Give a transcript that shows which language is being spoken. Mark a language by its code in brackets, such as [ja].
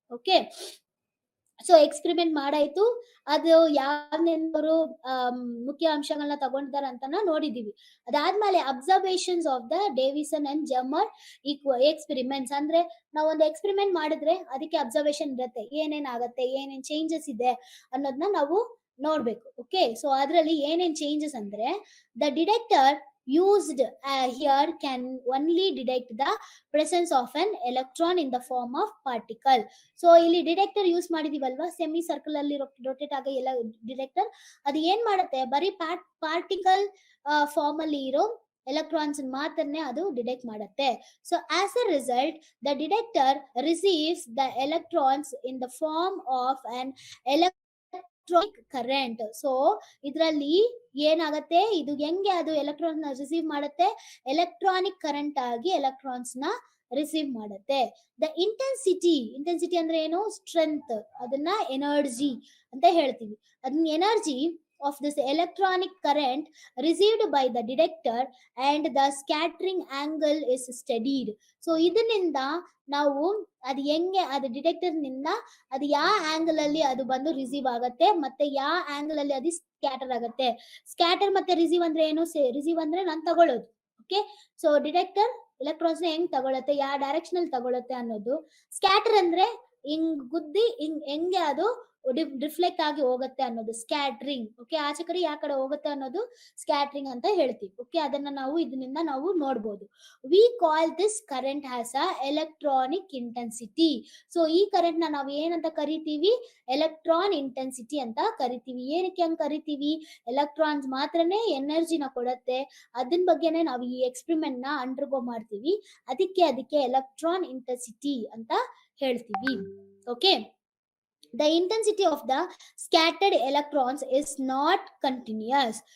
[kn] Okay, so experiment ಮಾಡಾಯ್ತು, ಅದು ಯಾವ್ನೆಂದರು ಮುಖ್ಯ ಅಂಶಗಳನ್ನ ತಗೊಂಡಿದ್ದಾರೆ ಅಂತ ನೋಡಿದೀವಿ. ಅದಾದ್ಮೇಲೆ [en] Observations of the Davisson and Germer experiments. [kn] ಅಂದ್ರೆ ನಾವು ಒಂದು ಎಕ್ಸ್ಪೆರಿಮೆಂಟ್ ಮಾಡಿದ್ರೆ ಅದಕ್ಕೆ ಅಬ್ಸರ್ವೇಷನ್ ಇರುತ್ತೆ, ಏನೇನ್ ಆಗತ್ತೆ, ಏನೇನ್ ಚೇಂಜಸ್ ಇದೆ ಅನ್ನೋದನ್ನ ನಾವು ನೋಡ್ಬೇಕು. [en] okay, [kn] ಸೊ ಅದರಲ್ಲಿ ಏನೇನ್ ಚೇಂಜಸ್ ಅಂದ್ರೆ, [en] The detector used here can only detect the presence of an electron in the form of particle. [kn] So ಇಲ್ಲಿ ಡಿಟೆಕ್ಟರ್ ಯೂಸ್ ಮಾಡಿದೀವಲ್ವಾ, ಸೆಮಿ ಸರ್ಕಲ್ ಅಲ್ಲಿ ರೊಟೇಟ್ ಆಗ ಎಲ್ಲ ಡಿಟೆಕ್ಟರ್, ಅದು ಏನ್ ಮಾಡುತ್ತೆ, ಬರೀ ಪಾರ್ಟಿಕಲ್ ಫಾರ್ಮ್ ಅಲ್ಲಿ ಇರೋ ಎಲೆಕ್ಟ್ರಾನ್ಸ್ ಮಾತ್ರನೇ ಅದು ಡಿಟೆಕ್ಟ್ ಮಾಡುತ್ತೆ. [en] So as a result the detector receives the electrons in the form of an electronic current. [kn] So ಇದರಲ್ಲಿ ಏನಾಗತ್ತೆ, ಇದು ಹೆಂಗೆ ಅದು ಎಲೆಕ್ಟ್ರಾನ್ ರಿಸೀವ್ ಮಾಡುತ್ತೆ, ಎಲೆಕ್ಟ್ರಾನಿಕ್ ಕರೆಂಟ್ ಆಗಿ ಎಲೆಕ್ಟ್ರಾನ್ಸ್ ನ ರಿಸೀವ್ ಮಾಡುತ್ತೆ. ದ ಇಂಟೆನ್ಸಿಟಿ ಅಂದ್ರೆ ಏನು, ಸ್ಟ್ರೆಂತ್, ಅದನ್ನ ಎನರ್ಜಿ ಅಂತ ಹೇಳ್ತೀವಿ. ಅದನ್ನ [en] Energy of this electronic current received by the detector and the scattering angle is studied. [kn] So ಇದನ್ನಿಂದ ನಾವು ಅದು ಹೆಂಗೆ, ಅದು ಡಿಟೆಕ್ಟರ್ ನಿಂದ ಅದು ಯಾವ ಆಂಗಲ್ ಅಲ್ಲಿ ಅದು ಬಂದು ರಿಸೀವ್ ಆಗತ್ತೆ, ಮತ್ತೆ ಯಾವ ಆಂಗಲ್ ಅಲ್ಲಿ ಅದು ಸ್ಕ್ಯಾಟರ್ ಆಗತ್ತೆ. ಸ್ಕ್ಯಾಟರ್ ಮತ್ತೆ ರಿಸೀವ್ ಅಂದ್ರೆ ಏನು, ರಿಸೀವ್ ಅಂದ್ರೆ ನಾನು ತಗೊಳ್ಳೋದು. ಓಕೆ, ಸೊ ಡಿಟೆಕ್ಟರ್ ಎಲೆಕ್ಟ್ರಾನ್ಸ್ ನ ಹೆಂಗ್ ತಗೊಳತ್ತೆ, ಯಾವ ಡೈರೆಕ್ಷನ್ ಅಲ್ಲಿ ತಗೊಳತ್ತೆ ಅನ್ನೋದು. ಸ್ಕ್ಯಾಟರ್ ಅಂದ್ರೆ ಹಿಂಗ್ ಗುದ್ದಿ ಹೆಂಗೆ ಅದು ರಿಫ್ಲೆಕ್ಟ್ ಆಗಿ ಹೋಗುತ್ತೆ ಅನ್ನೋದು ಸ್ಕ್ಯಾಟ್ರಿಂಗ್. ಓಕೆ, ಆಚೆ ಕಡೆ ಯಾವ ಕಡೆ ಹೋಗುತ್ತೆ ಅನ್ನೋದು ಸ್ಕ್ಯಾಟ್ರಿಂಗ್ ಅಂತ ಹೇಳ್ತೀವಿ. [en] okay, [kn] ಅದನ್ನ ನಾವು ಇದರಿಂದ ನಾವು ನೋಡ್ಬೋದು. [en] We call this current has a electronic intensity. [kn] So ಈ ಕರೆಂಟ್ ನ ನಾವು ಏನಂತ ಕರಿತೀವಿ, ಎಲೆಕ್ಟ್ರಾನ್ ಇಂಟೆನ್ಸಿಟಿ ಅಂತ ಕರಿತೀವಿ. ಏನಕ್ಕೆ ಹಂಗ್ ಕರಿತೀವಿ, ಎಲೆಕ್ಟ್ರಾನ್ಸ್ ಮಾತ್ರನೇ ಎನರ್ಜಿನ ಕೊಡುತ್ತೆ, ಅದನ್ ಬಗ್ಗೆನೆ ನಾವು ಈ ಎಕ್ಸ್ಪೆರಿಮೆಂಟ್ ನ ಅಂಡರ್ಗೋ ಮಾಡ್ತೀವಿ, ಅದಕ್ಕೆ ಎಲೆಕ್ಟ್ರಾನ್ ಇಂಟೆನ್ಸಿಟಿ ಅಂತ ಹೇಳ್ತೀವಿ. [en] Okay, the intensity of the scattered electrons is not continuous.